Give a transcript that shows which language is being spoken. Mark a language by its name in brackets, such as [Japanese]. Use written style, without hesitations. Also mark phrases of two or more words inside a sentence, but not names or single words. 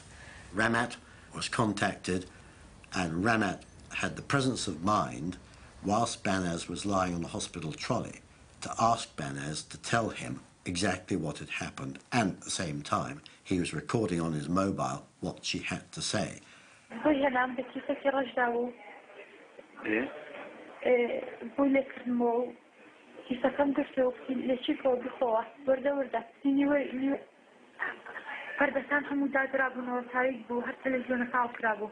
[English] Ramat was contacted, and Ramat had the presence of mind, whilst Banaz was lying on the hospital trolley, to ask Banaz to tell him exactly what had happened, and at the same time he was recording on his mobile what she had to say. [Central Kurdish] پردەستان هەموو دادرابوونەوە تاریک بوو هەر تەلەڤیزیۆنە کاڵ کرابوو